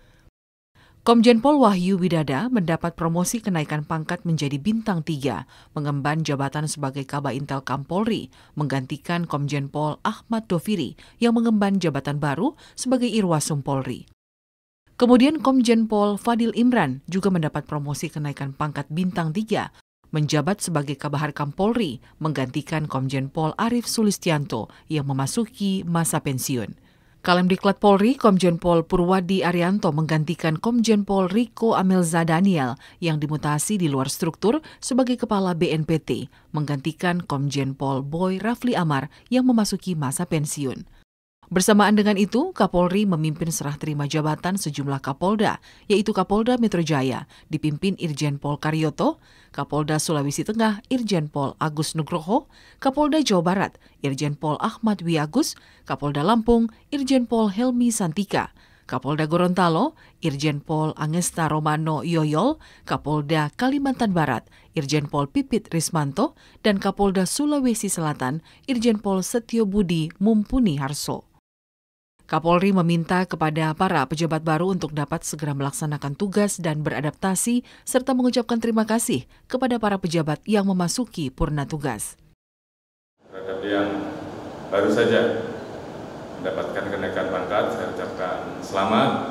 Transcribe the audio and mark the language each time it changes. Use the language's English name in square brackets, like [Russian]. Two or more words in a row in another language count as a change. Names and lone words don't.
[Indonesian] Komjen Pol Wahyu Widada mendapat promosi kenaikan pangkat menjadi bintang 3, mengemban jabatan sebagai Kaba Intel Kampolri, menggantikan Komjen Pol Ahmad Doviri yang mengemban jabatan baru sebagai Irwasum Polri. Kemudian Komjen Pol Fadil Imran juga mendapat promosi kenaikan pangkat bintang 3, menjabat sebagai Kabahar Kampolri, menggantikan Komjen Pol Arief Sulistianto yang memasuki masa pensiun. Kalemdiklat Polri, Komjen Pol Purwadi Arianto menggantikan Komjen Pol Riko Amelza Daniel yang dimutasi di luar struktur sebagai Kepala BNPT, menggantikan Komjen Pol Boy Rafli Amar yang memasuki masa pensiun. Bersamaan dengan itu, Kapolri memimpin serah terima jabatan sejumlah Kapolda, yaitu Kapolda Metro Jaya, dipimpin Irjen Pol Karyoto, Kapolda Sulawesi Tengah, Irjen Pol Agus Nugroho, Kapolda Jawa Barat, Irjen Pol Ahmad Wiagus, Kapolda Lampung, Irjen Pol Helmi Santika, Kapolda Gorontalo, Irjen Pol Angesta Romano Yoyol, Kapolda Kalimantan Barat, Irjen Pol Pipit Rismanto, dan Kapolda Sulawesi Selatan, Irjen Pol Setio Budi Mumpuni Harso. Kapolri meminta kepada para pejabat baru untuk dapat segera melaksanakan tugas dan beradaptasi, serta mengucapkan terima kasih kepada para pejabat yang memasuki purna tugas. Terhadap yang baru saja mendapatkan kenaikan pangkat, saya ucapkan selamat.